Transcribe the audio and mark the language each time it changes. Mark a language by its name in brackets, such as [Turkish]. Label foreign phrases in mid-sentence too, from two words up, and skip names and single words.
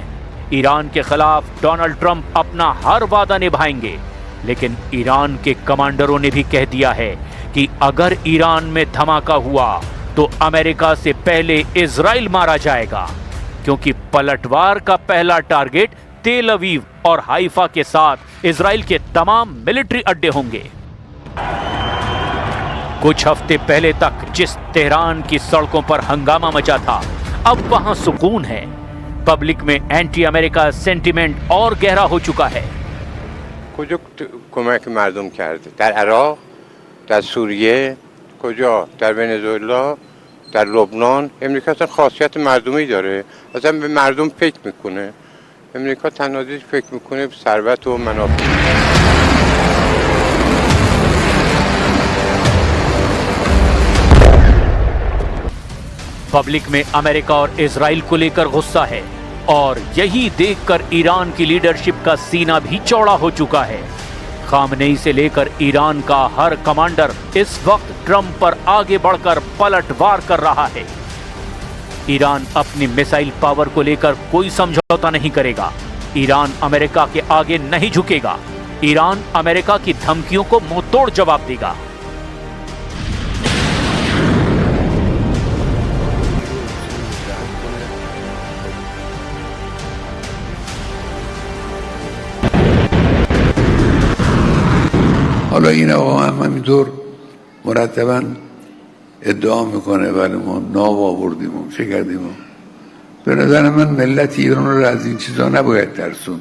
[Hindi] ईरान के खिलाफ डोनाल्ड ट्रंप अपना हर वादा निभाएंगे, लेकिन ईरान के कमांडरों ने भी कह दिया है कि अगर ईरान में धमाका हुआ तो अमेरिका से पहले इजराइल मारा जाएगा, क्योंकि पलटवार का पहला टारगेट तेल अवीव और हाइफा के साथ इजराइल के तमाम मिलिट्री अड्डे होंगे। कुछ हफ्ते पहले तक जिस तेहरान की सड़कों पर हंगामा मचा था, अब वहां सुकून है। पब्लिक में [English] anti America sentiment [Hindi] और गहरा हो चुका है। [Persian] کجا کمک مردم کرده؟ در عراق، در سوریه، کجا؟ در ونزوئلا، در لبنان. امریکا اصلا خاصیت مردمی داره. اصلا به مردم فکر میکنه. امریکا تنها چیزی فکر میکنه به ثروت و منافع. [Hindi] पब्लिक में अमेरिका और इजराइल को लेकर गुस्सा है और यही देखकर ईरान की लीडरशिप का सीना भी चौड़ा हो चुका है। खामनेई से लेकर ईरान का हर कमांडर इस वक्त ट्रंप पर आगे बढ़कर पलटवार कर रहा है। ईरान अपनी [English] missile power [Hindi] को लेकर कोई समझौता नहीं करेगा। ईरान अमेरिका के आगे नहीं झुकेगा। ईरान अमेरिका की धमकियों को मुंहतोड़ जवाब देगा। [Persian] حالا این آقا هم همینطور مرتبا ادعا میکنه ولی ما ناب آوردیم و چه کردیم و به نظر من ملت ایران رو از این چیزا نباید ترسوند.